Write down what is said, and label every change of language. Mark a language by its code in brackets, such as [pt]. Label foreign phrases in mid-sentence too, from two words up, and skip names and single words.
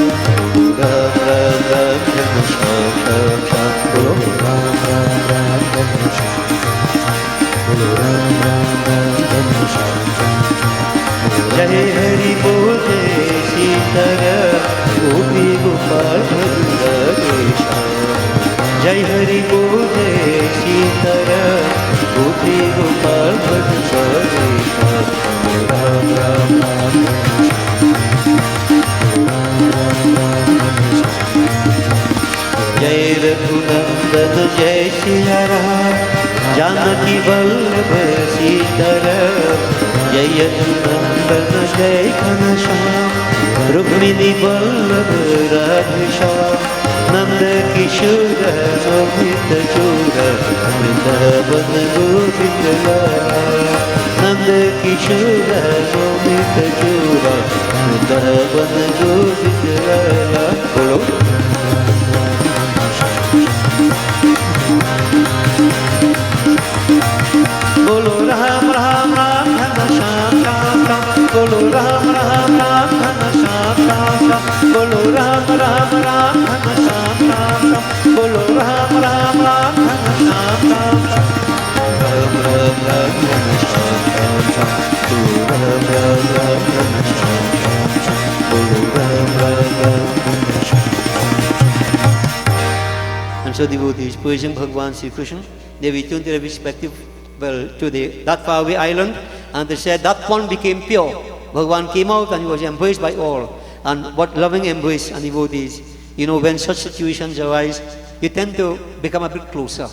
[hi] Ram Ram Ram Ram Sham Sham Sham, Guru Ram Ram Ram Ram Sham Sham Sham, Guru Ram Ram Ram Ram Sham Sham Sham. जय हरि बोल जय सितारा, गोपी गोपाल भजु जय हरि बोल जय सीताराम गोपी गोपाल भज राम राम राम जय रघुनंदन जय सिया राम जानकी वल्लभ सीताराम जय यदुनंदन जय घनश्याम रुक्मिणी वल्लभ राधेश्याम नंद किशोर शोभित चूर वृंदावन गोविंद नंद किशोर शोभित चूर वृंदावन गोविंद बोलो बोलो राम राम राम घन श्याम श्याम श्याम बोलो राम राम राम घन श्याम श्याम श्याम बोलो राम राम राम घन श्याम श्याम श्याम बोलो राम राम राम घन श्याम श्याम श्याम राम राम राम घन श्याम श्याम श्याम बोलो राम राम राम घन श्याम श्याम श्याम बोलो राम राम राम घन श्याम। [en] And so devotees praising Bhagavan Sri Krishna, they returned to their respective, to that faraway island, and they said that pond became pure. Bhagavan came out and he was embraced by all. And what loving embrace and devotees. You know, when such situations arise, you tend to become a bit closer.